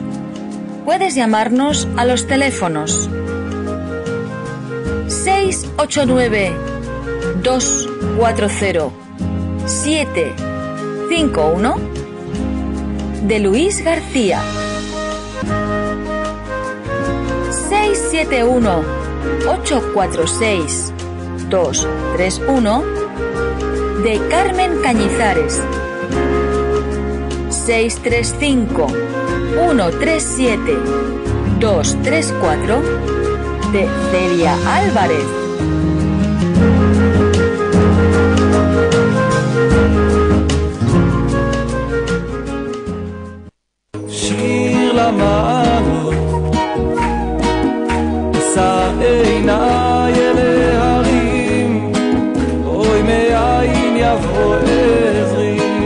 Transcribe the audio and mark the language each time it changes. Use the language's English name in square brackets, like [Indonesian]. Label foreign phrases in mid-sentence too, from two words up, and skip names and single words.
[Spanish] Puedes llamarnos a los teléfonos 689 240 751 de Luis García, 671 846 231 de Carmen Cañizares, 635-137-234 de Celia Álvarez. [Hebrew] שיר למעלות, אשא עיניי אל ההרים, אוי מאין יבוא עזרי.